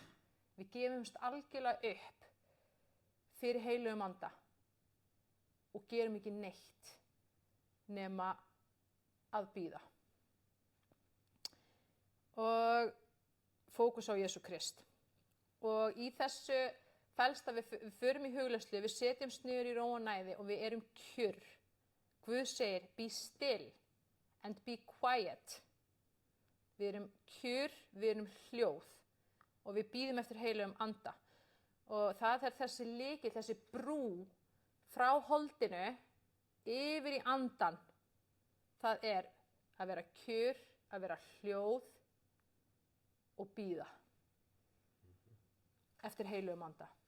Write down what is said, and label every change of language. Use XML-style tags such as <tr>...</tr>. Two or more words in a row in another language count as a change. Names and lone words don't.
<is>Við gefumst algjörlega upp fyrir heilugum anda og gerum ekki neitt nema að bíða. Og fókus á Jesú Krist. Og í þessu felst að við förum í hugleiðslu, við setjumst niður í ró og næði og við erum kjur. Guð segir,</is> <en>be still and be quiet.</en> <is>Við erum kjur, við erum hljóð og við bíðum eftir heilugum anda. Og það er þessi lykill, þessi brú frá holdinu yfir í andan. Það er að vera kjur, að vera hljóð og bíða eftir heilugum anda.</is>